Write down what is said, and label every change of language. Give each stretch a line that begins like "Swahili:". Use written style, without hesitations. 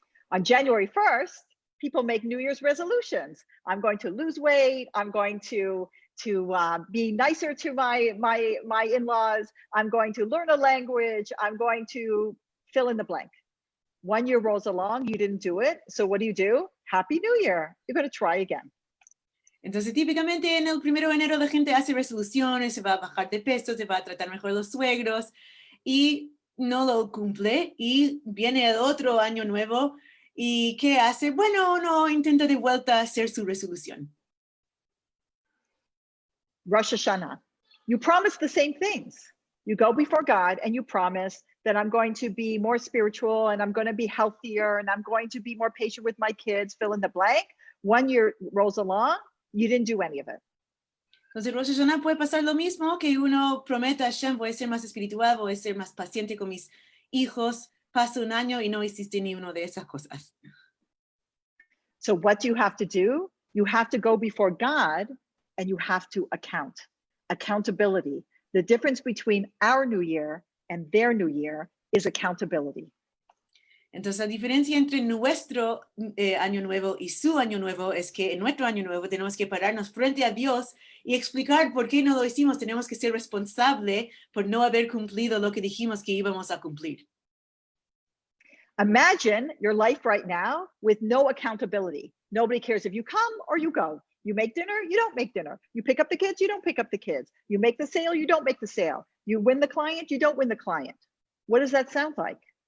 English: On January 1st, people make New Year's resolutions. I'm going to lose weight. I'm going to be nicer to my in-laws. I'm going to learn a language. I'm going to fill in the blank. 1 year rolls along, you didn't do it. So what do? Happy New Year. You're going to try again.
Spanish: Entonces, típicamente en el 1 de enero la gente hace resoluciones, se va a bajar de peso, se va a tratar mejor los suegros y no lo cumple y viene el otro año nuevo y ¿qué hace? Bueno, no intenta de vuelta hacer su resolución.
English: Rosh Hashanah, you promise the same things. You go before God and you promise that I'm going to be more spiritual and I'm going to be healthier and I'm going to be more patient with my kids, fill in the blank. 1 year rolls along, you didn't do any of it.
Spanish: Entonces, Rosh Hashanah puede pasar lo mismo, que uno prometa a Hashem, voy a ser más espiritual, voy a ser más paciente con mis hijos, pasa un año y no hiciste ni una de esas cosas.
English: So what do? You have to go before God and you have to account. Accountability. The difference between our New Year and their New Year is accountability.
Spanish: Entonces, la diferencia entre nuestro año nuevo y su año nuevo es que en nuestro año nuevo tenemos que pararnos frente a Dios y explicar por qué no lo hicimos. Tenemos que ser responsables por no haber cumplido lo que dijimos que íbamos a cumplir.
English: Imagine your life right now with no accountability. Nobody cares if you come or you go. You make dinner, you don't make dinner. You pick up the kids, you don't pick up the kids. You make the sale, you don't make the sale. You win the client, you don't win the client. What does that sound like?